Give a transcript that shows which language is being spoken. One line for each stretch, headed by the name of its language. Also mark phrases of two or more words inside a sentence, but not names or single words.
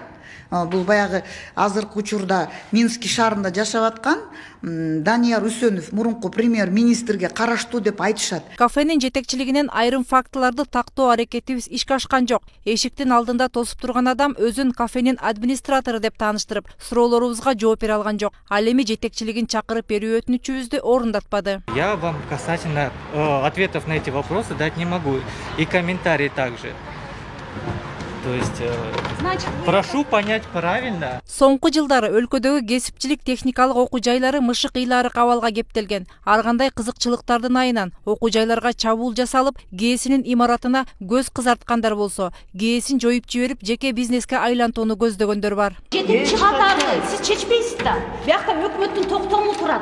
Kyrgyz: Бул баягы азыркы учурда Минский шаарында жашап аткан Данияр Усенов мурунку премьер-министрге караштуу деп айтышат. Кафенин жетекчилигинен айрым фактыларды тактоо аракетибиз ишке ашкан жок. Эшиктин алдында тосуп турган адам өзүн кафенин администратору деп тааныштырып, суроолорубузга жооп бере алган жок. Ал эми жетекчилигин чакырып берүү өтүнүчүбүздү орундатпады.
Russian: Я вам касательно ответов на эти вопросы дать не могу. И комментарии также. То есть, прошу понять правильно.
Kyrgyz: Соңку жылдары өлкөдөгү кесипчилик техникалык окуу жайлары мышык ыйлары кабалга кептелген. Ар кандай кызыкчылыктардын айынан окуу жайларга чабуул жасалып, гээсинин имаратына көз кызарткандар болсо, гээсин жоюп жиберип, жеке бизнеске айлантууну көздөгөндөр бар. Жетекчи катары сиз чечпейсиз да. Биякта өкмөттүн токтому турат.